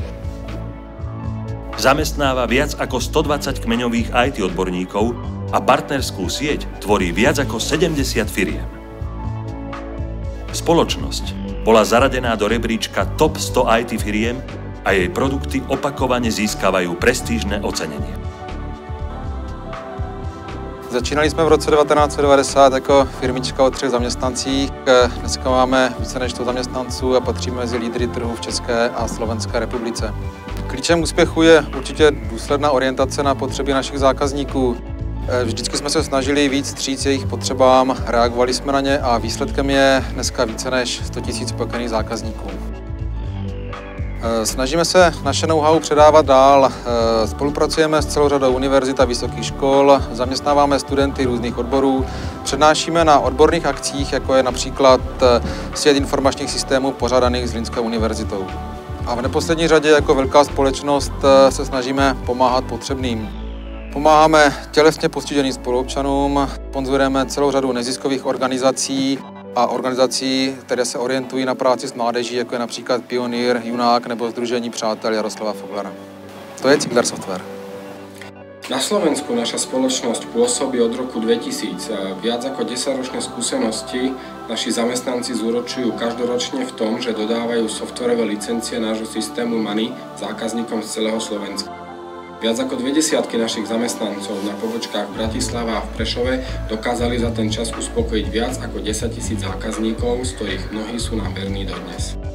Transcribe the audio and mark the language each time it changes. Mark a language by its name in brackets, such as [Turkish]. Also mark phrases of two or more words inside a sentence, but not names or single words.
[Slovak] Zamestnáva viac ako 120 kmeňových IT odborníkov a partnerskú sieť tvorí viac ako 70 firiem. Spoločnosť bola zaradená do rebríčka Top 100 IT firiem a jej produkty opakovane získavajú prestížne ocenenie. [Czech] Začínali jsme v roce 1990 jako firmička o 3 zaměstnancích. Dneska máme více než 100 zaměstnanců a patříme mezi lídry trhu v České a Slovenské republice. Klíčem úspěchu je určitě důsledná orientace na potřeby našich zákazníků. Vždycky jsme se snažili víc vstříc jejich potřebám, reagovali jsme na ně a výsledkem je dneska více než 100 000 spokojených zákazníků. Snažíme se naše know-how předávat dál, spolupracujeme s celou řadou univerzit a vysokých škol, zaměstnáváme studenty různých odborů, přednášíme na odborných akcích, jako je například svět informačních systémů pořádaných Zlínskou univerzitou. A v neposlední řadě jako velká společnost se snažíme pomáhat potřebným. Pomáháme tělesně postiženým spoluobčanům, sponzorujeme celou řadu neziskových organizací a organizací, které se orientují na práci s mládeží, jako je například Pionýr, Junák nebo Sdružení přátel Jaroslava Foglera. To je Ziegler Software. [Slovak] Na Slovensku naša spoločnosť pôsobí od roku 2000. Viac ako 10-ročné skúsenosti naši zamestnanci zúročujú každoročne v tom, že dodávajú softwarové licencie nášho systému Money zákazníkom z celého Slovenska. Viac ako 20 našich zamestnancov na pobočkách v Bratislave a v Prešove dokázali za ten čas uspokojiť viac ako 10 000 zákazníkov, z ktorých mnohí sú nám verní dodnes.